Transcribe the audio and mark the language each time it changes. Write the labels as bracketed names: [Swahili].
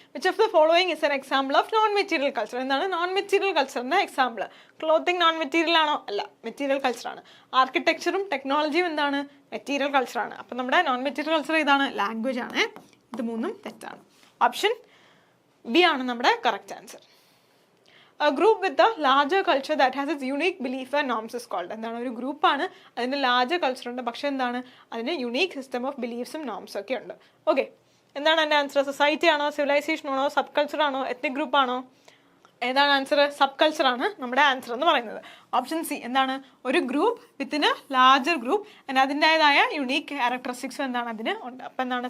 [English] Which of the following is an example of non material culture? [Malayalam] എന്താണ് non material കൾച്ചറിന്റെ example? Clothing non material ആണോ? അല്ല, material culture ആണ്. ആർക്കിടെക്ചറും ടെക്നോളജിയും എന്താണ്? Material culture ആണ്. അപ്പം നമ്മുടെ നോൺ മെറ്റീരിയൽ കൾച്ചർ ഇതാണ്, ലാംഗ്വേജ് ആണ്. ഇത് മൂന്നും തെറ്റാണ്. ഓപ്ഷൻ ബി ആണ് നമ്മുടെ correct answer. [English] A group with a larger culture that has its unique belief and norms is called. [Malayalam] എന്താണ്? ഒരു ഗ്രൂപ്പാണ്, അതിന് ലാർജർ കൾച്ചർ ഉണ്ട്, പക്ഷെ എന്താണ്? അതിന് യുണീക്ക് സിസ്റ്റം ഓഫ് ബിലീഫ്സും നോംസും ഒക്കെ ഉണ്ട്. ഓക്കെ, എന്താണ് എൻ്റെ ആൻസർ? സൊസൈറ്റി ആണോ, സിവിലൈസേഷൻ ആണോ, സബ് കൾച്ചർ ആണോ, എത്നിക് ഗ്രൂപ്പ് ആണോ? ഏതാണ് ആൻസർ? സബ് കൾച്ചർ ആണ് നമ്മുടെ ആൻസർ എന്ന് പറയുന്നത്. Option C. എന്താണ്? ഒരു ഗ്രൂപ്പ് വിത്തിന് ലാർജർ ഗ്രൂപ്പ് ആൻഡ് അതിൻ്റെതായ യുണീക്ക് ക്യാരക്ടറിസ്റ്റിക്സ് എന്താണ് അതിന് ഉണ്ട്. അപ്പം എന്താണ്?